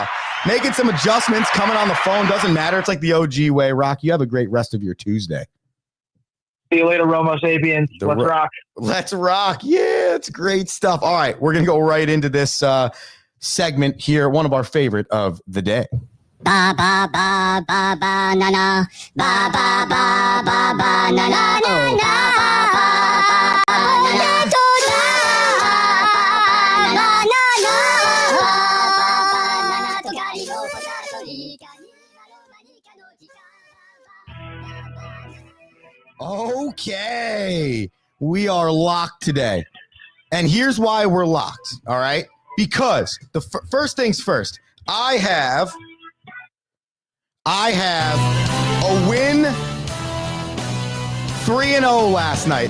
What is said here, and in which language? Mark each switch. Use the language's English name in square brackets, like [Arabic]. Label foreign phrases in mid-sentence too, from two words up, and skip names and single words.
[English] Making some adjustments, coming on the phone. Doesn't matter. It's like the OG way. Rock, you have a great rest of your Tuesday. See you later, Romo Sapiens. Let's rock. Let's rock. Yeah, it's great stuff. All right, we're going to go right into this segment here, one of our favorite of the day. Ba ba ba ba ba na na ba ba ba ba ba na na na na ba ba ba na na Okay, we are locked today. And here's why we're locked, all right? Because the first things first, I have a win 3-0 last night.